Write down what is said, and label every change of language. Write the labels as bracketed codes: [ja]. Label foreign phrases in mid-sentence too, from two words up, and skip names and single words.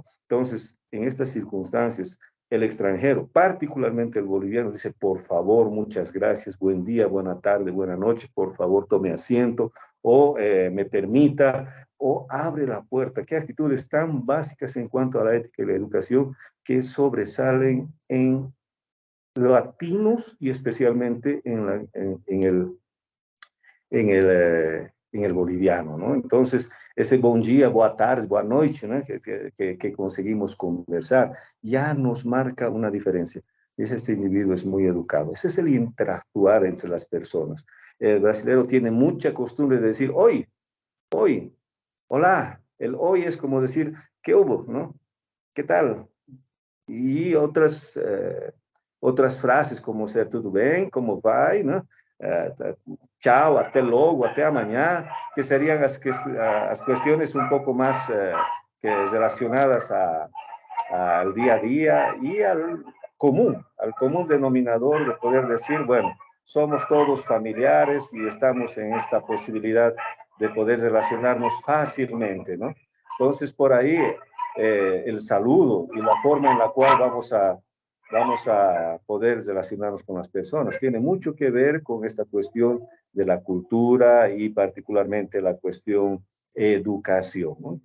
[es] Entonces, en estas circunstancias, el extranjero, particularmente el boliviano, dice, por favor, muchas gracias, buen día, buena tarde, buena noche, por favor, tome asiento o me permita o abre la puerta. Qué actitudes tan básicas en cuanto a la ética y la educación que sobresalen en latinos y especialmente en el boliviano, ¿no? Entonces, ese buen día, [pt] boa tarde, boa noite, ¿no? que conseguimos conversar, [es] ya nos marca una diferencia. Este individuo es muy educado. Ese es el interactuar entre las personas. El brasileño tiene mucha costumbre de decir hoy, hola. El hoy es como decir, ¿qué hubo? ¿No? ¿Qué tal? [pt] Y outras frases como ser tudo bem, como vai, né? Tchau, até logo, até amanhã, que seriam as questões um pouco mais que [es] relacionadas al día a día y al común denominador de poder decir, bueno, somos todos familiares y estamos en esta posibilidad de poder relacionarnos fácilmente, ¿no? Entonces, por ahí, el saludo y la forma en la cual vamos a poder relacionarnos con las personas tiene mucho que ver con esta cuestión de la cultura y particularmente la cuestión educación, ¿no?